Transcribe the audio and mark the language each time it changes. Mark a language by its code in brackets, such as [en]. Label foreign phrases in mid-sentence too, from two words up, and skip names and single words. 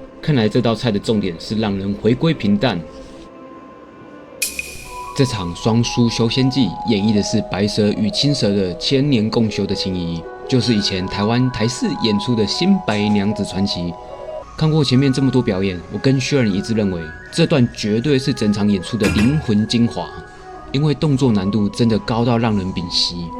[zh] 看來這道菜的重點是讓人回歸平淡。這場雙蘇修仙記演繹的是白蛇與青蛇的千年共修的情誼，就是以前台灣台視演出的新白娘子傳奇。看過前面這麼多表演，我跟 Sharon 一致認為，這段絕對是整場演出的靈魂精華，因為動作難度真的高到讓人屏息。